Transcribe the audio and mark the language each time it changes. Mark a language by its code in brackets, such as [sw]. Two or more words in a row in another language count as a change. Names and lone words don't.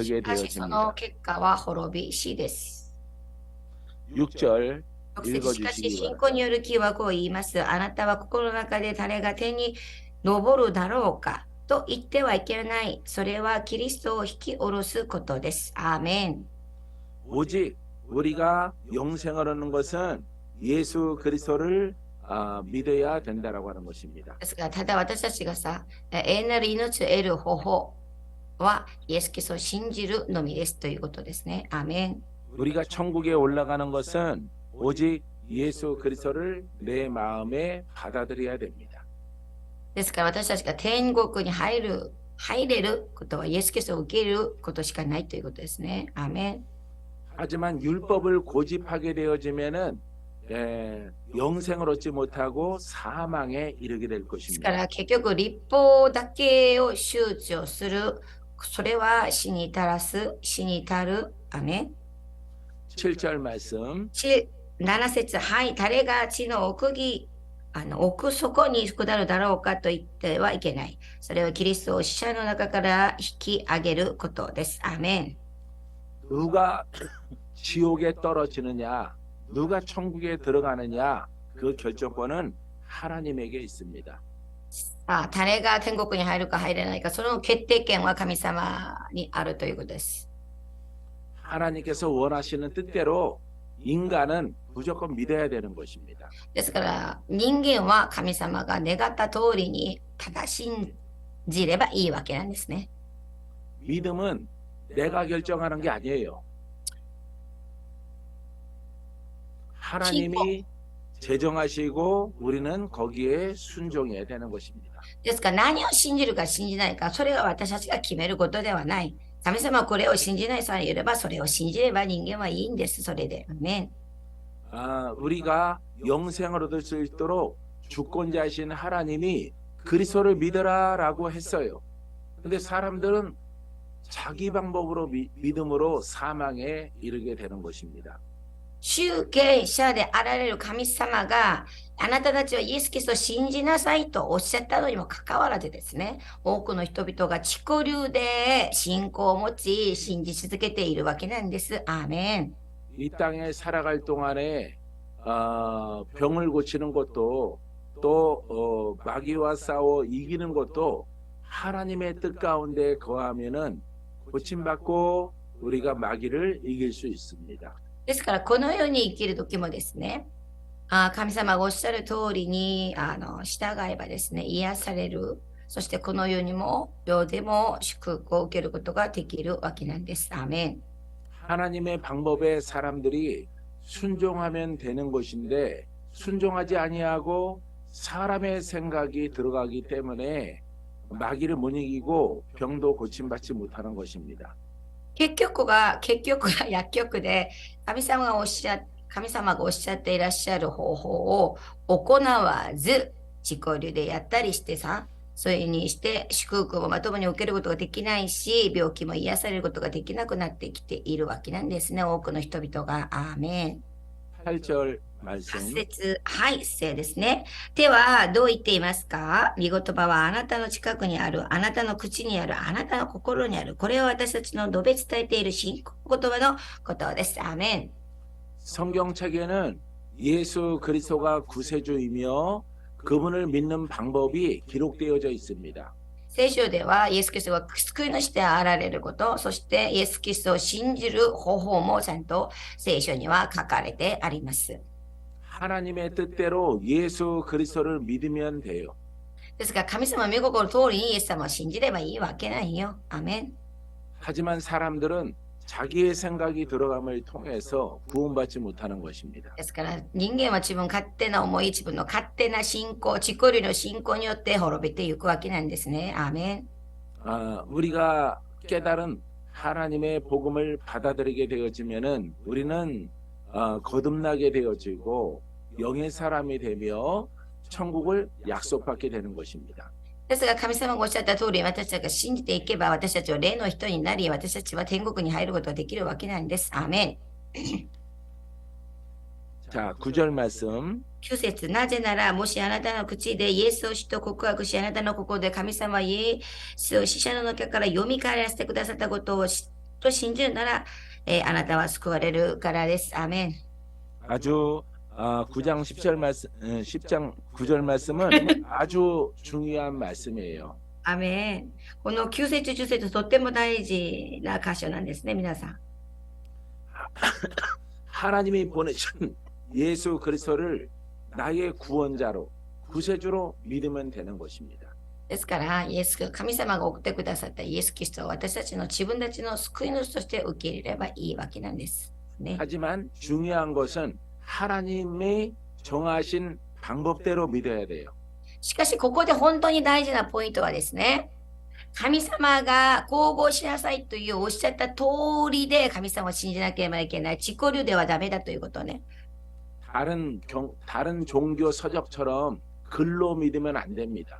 [ja] しかし、その [ko] 되어집니다. [ja] 結果は滅び死です。 [ko] 6절 [ja] しかし、信仰による義はこう言います。あなたは心の中で誰が天に昇るだろうかと言ってはいけない。それはキリストを引き下ろすことです。アーメン。 [ko] 오직 우리가 영생을 얻는 것은 예수 그리스도를 믿어야 된다라고 하는 것입니다. [ja] ですから、ただ私たちがさ、永遠なる命を得る方法は、イエス・キリストを信じるのみですということですね。アーメン。 [ko] 우리가 천국에 올라가는 것은 오직 예수 그리스도를 내 마음에 받아들여야 됩니다. [ja] ですから私たちが天国に入れることはイエス・キリストを受けることしかないということですね。アーメン。 [ko] 하지만 율법을 고집하게 되어지면은 영생을 얻지 못하고 사망에 이르게 될 [ja] ですか [ko] 것입니다. [ja] ら結局立法だけを周知をする。それは死に至る。アーメン。 [ko] 7절 말씀. [ja] 7 節、はい、誰が地の奥底に下るだろうかと言ってはいけない。それはキリストを死者の中から引き上げることです。アーメン。 [ko] 누가 지옥에 떨어지느냐, 누가 천국에 들어가느냐, 그 결정권은 하나님에게 있습니다. [ja] 誰が天国に入るか入れないか、その決定権は神様にあるということです。 [ko] 하나님께서 원하시는 뜻대로 인간은 무조건 믿어야 되는 것입니다. ですから人間は神様が願った通りにただ信じればいいわけなんですね。 믿음은 내가 결정하는 게 아니에요. 하나님이 제정하시고 우리는 거기에 순종해야 되는 것입니다. [ja] ですから何を信じるか信じないか、それが私たちが決めることではない。神様はこれを信じないさえいれば、それを信じれば人間はいいんです。それで。アーメン。 [ko] 우리가 영생을 얻을 수 있도록 주권자이신 하나님이 그리스도를 믿어라라고 했어요. 근데 사람들은 자기 방법으로 믿음으로 사망에 이르게 되는 것입니다. [ja] 主権者であられる神様があなたたちはイエス・キリストを信じなさいとおっしゃったのにもかかわらずですね、多くの人々が自己流で信仰を持ち信じ続けているわけなんです。アーメン。 [ko] 이 땅에 살아갈 동안에 병을 고치는 것도 또 마귀와 싸워 이기는 것도 하나님의 뜻 가운데 거하면은 고침받고 우리가 마귀를 이길 수 있습니다. [ja] ですからこの世に生きる時もですね、神様がおっしゃる通りに従えばですね、癒される。そしてこの世にも世でも祝福を受けることができるわけなんです。アーメン。 [ko] 하나님의 방법에 사람들이 순종하면 되는 것인데 순종하지 아니하고 사람의 생각이 들어가기 때문에 마귀를 못 이기고 병도 고침받지 못하는 것입니다. [ja] 結局が薬局で神様がおっしゃっていらっしゃる方法を行わず自己流でやったりしてさ、それにして祝福をまともに受けることができないし、病気も癒されることができなくなってきているわけなんですね、多くの人々が。アーメン。 [ko] 8절 말씀. [ja] 8 節、はい、聖ですね。では、どう言っていますか？御言葉はあなたの近くにある、あなたの口にある、あなたの心にある。これは私たちの述べ伝えている信仰言葉のことです。アーメン。 [ko] 성경책에는 예수 그리스도가 구세주이며 그분을 믿는 방법이 기록되어져 있습니다. [ja] 聖書では、イエス・キリストが救い主であられること、そしてイエス・キリストを信じる方法もちゃんと聖書には書かれてあります。 [ko] 하나님의 뜻대로 예수 그리스도를 믿으면 돼요. [ja] ですから、神様の御心の通りにイエス様を信じればいいわけないよ。アーメン。 [ko] 하지만 사람들은 자기의 생각이 들어감을 통해서 구원받지 못하는 것입니다. [ja] ですから人間は自分勝手な思い、自分の勝手な信仰、自己流の信仰によって滅びていくわけなんですね。アーメン。 [ko] 우리가 깨달은 하나님의 복음을 받아들이게 되어지면은 우리는 거듭나게 되어지고 영의 사람이 되며 천국을 약속받게 되는 것입니다. [ja] ですが神様がおっしゃった通り、私たちが信じていけば、私たちは霊の人になり、私たちは天国に入ることができるわけなんです。アーメン。 [ko] 자, 9절 말씀. [ja] 9 節、なぜなら、もしあなたの口でイエスを主と告白し、あなたの心で神様はイエスを死者の中から蘇らせてくださったことをと信じるなら、あなたは救われるからです。アーメン。 [ko] 아주 9장 10절 말씀, 10장 9절 말씀은 아주 중요한 말씀이에요. [ja] アーメン。この9節10節とっても大事な箇所なんですね、皆さん。 [ko] 하나님이 보내신 예수 그리스도를 나의 구원자로 구세주로 믿으면 되는 것입니다. [ja] ですから、神様が送ってくださったイエス・キリストを私たちの自分たちの救い主として受け入れればいいわけなんです。ね。 [ko] 하지만 중요한 것은 하나님이 정하신 방법대로 믿어야 돼요. [ja] しかし、ここで本当に大事なポイントはですね、神様が行動しなさいというおっしゃった通りで神様を信じなければいけない。自己流ではダメだということね。 [ko] 다른 종교 서적처럼 글로 믿으면 안 됩니다.